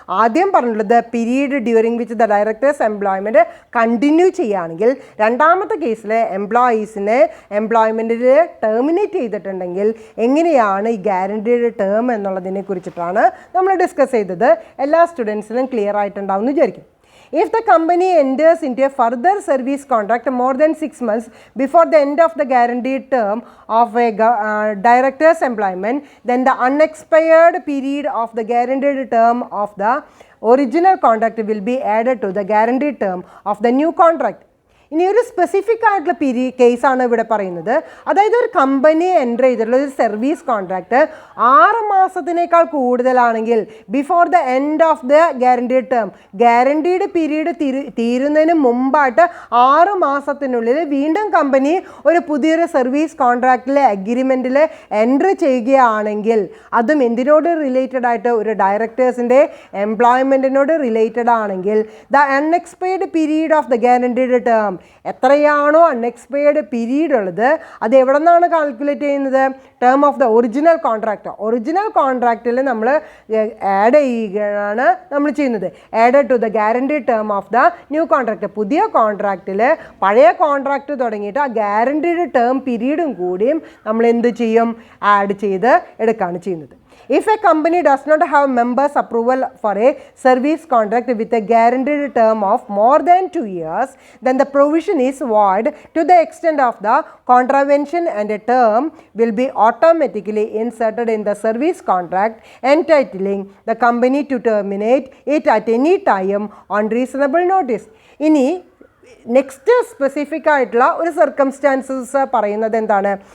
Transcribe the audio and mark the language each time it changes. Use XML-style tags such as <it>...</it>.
<ml>ആദ്യം പറഞ്ഞിട്ടുള്ളത്</ml> <en>period during which the directors employment</en> <ml>continue ചെയ്യുകയാണെങ്കിൽ, രണ്ടാമത്തെ കേസിൽ എംപ്ലോയീസിനെ എംപ്ലോയ്മെൻറ്റിൽ ടെർമിനേറ്റ് ചെയ്തിട്ടുണ്ടെങ്കിൽ എങ്ങനെയാണ് ഈ ഗ്യാരണ്ടീഡ് ടേം എന്നുള്ളതിനെ കുറിച്ച് നമ്മൾ ഡിസ്കസ് ചെയ്തത്. എല്ലാ സ്റ്റുഡൻസിനും ക്ലിയർ ആയിട്ടുണ്ടാവും വിചാരിക്കും.</ml> <en>If the company enters into a further service contract more than 6 months before the end of the guaranteed term of a director's employment, then the unexpired period of the guaranteed term of the original contract will be added to the guaranteed term of the new contract.</en> <ml>ഇനി ഒരു specific ആയിട്ടുള്ള കേസാണ് ഇവിടെ പറയുന്നത്. അതായത് ഒരു company enter ചെയ്തിട്ടുള്ള ഒരു സർവീസ് കോൺട്രാക്റ്റ് 6 മാസത്തിനേക്കാൾ കൂടുതലാണെങ്കിൽ,</ml> <en>before the end of the guaranteed term,</en> <ml>guaranteed period തീരുന്നതിന് മുമ്പായിട്ട് 6 മാസത്തിനുള്ളിൽ വീണ്ടും കമ്പനി ഒരു പുതിയൊരു സർവീസ് കോൺട്രാക്റ്റിലെ അഗ്രിമെൻറ്റിൽ എൻറ്റർ ചെയ്യുകയാണെങ്കിൽ, അതും എന്തിനോട് റിലേറ്റഡ് ആയിട്ട്, ഒരു ഡയറക്ടേഴ്സിൻ്റെ എംപ്ലോയ്മെൻറ്റിനോട് റിലേറ്റഡ് ആണെങ്കിൽ,</ml> <en>the unexpired period of the guaranteed term,</en> <ml>എത്രയാണോ അൺഎക്സ്പയർഡ് പീരീഡ് ഉള്ളത് അത് എവിടെ നിന്നാണ് കാൽക്കുലേറ്റ് ചെയ്യുന്നത്?</ml> <en>Term of the original contract.</en> <ml>Original കോൺട്രാക്റ്റിൽ നമ്മൾ ആഡ് ചെയ്യുകയാണ് നമ്മൾ ചെയ്യുന്നത്.</ml> <en>Add to the guaranteed term of the new contract.</en> <ml>പുതിയ കോൺട്രാക്റ്റിൽ പഴയ കോൺട്രാക്റ്റ് തുടങ്ങിയിട്ട് ആ ഗ്യാരണ്ടീഡ് ടേം പീരീഡും കൂടിയും നമ്മൾ എന്ത് ചെയ്യും? ആഡ് ചെയ്ത് എടുക്കുകയാണ് ചെയ്യുന്നത്.</ml> <en>If a company does not have members' approval for a service contract with a guaranteed term of more than 2 years, then the provision is void to the extent of the contravention, and a term will be automatically inserted in the service contract entitling the company to terminate it at any time on reasonable notice.</en> <ml>ഇനി next specific ആയിട്ടുള്ള ഒരു circumstances പറയുന്നത് എന്താണ്?</ml>